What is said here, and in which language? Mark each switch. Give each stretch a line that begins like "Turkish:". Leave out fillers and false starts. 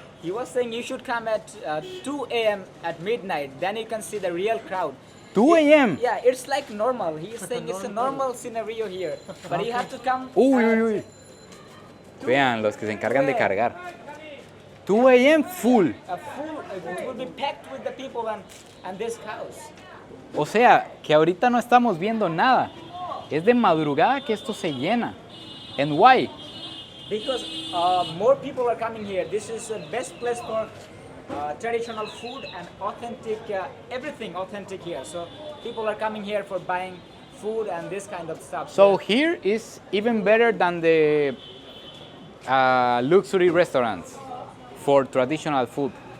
English: He was saying you should come at 2 a.m. at midnight. Then you can see the real crowd. 2 a.m. Yeah, it's like normal. He is saying it's a normal scenario here, but you have to come. Uy.
Spanish: Vean, los que se encargan de cargar.
English: 2 a.m. full. It will be packed with the people and this house.
Spanish: O sea, que ahorita no estamos viendo nada. Es de madrugada que esto se llena.
English: And why? Because more people are coming here. This is the best place for traditional food and authentic, everything authentic here. So people are coming here for buying food and this kind of stuff. So here is even better than the luxury restaurants for traditional food.